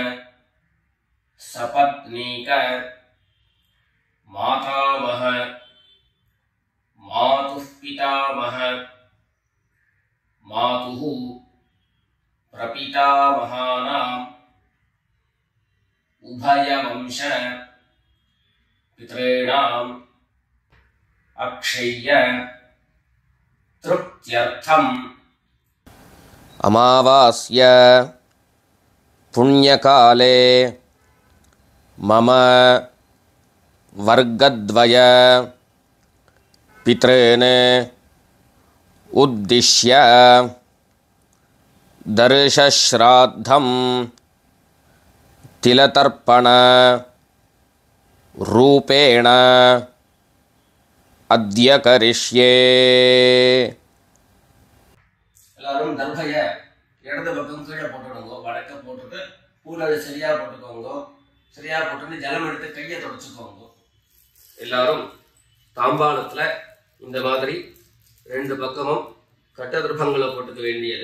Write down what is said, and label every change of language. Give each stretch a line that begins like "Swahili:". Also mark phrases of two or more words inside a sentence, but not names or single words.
Sanskrit: सपत्नीक मातामह मातुः पितामह मातुः प्रपितामहानाम् उभयवंश पितृणाम् अक्षय्य तृप्त्यर्थम्. अमावास्य पुण्यकाले मम वर्गद्वय पितॄन् उद्दिश्य दर्शश्राद्धं तिलतर्पण रूपेण अद्य करिष्ये.
Tamil: எல்லாரும் தர்பைய இடது பக்கம் கீழே போட்டுடுங்க. வடக்க போட்டுட்டு பூனை சரியா போட்டுக்கோங்க. சரியா போட்டுட்டு ஜலம் எடுத்து கையை தொடச்சுக்கோங்க. எல்லாரும் தாம்பாளத்துல இந்த மாதிரி ரெண்டு பக்கமும் கட்ட திருப்பங்களை போட்டுக்க வேண்டியது.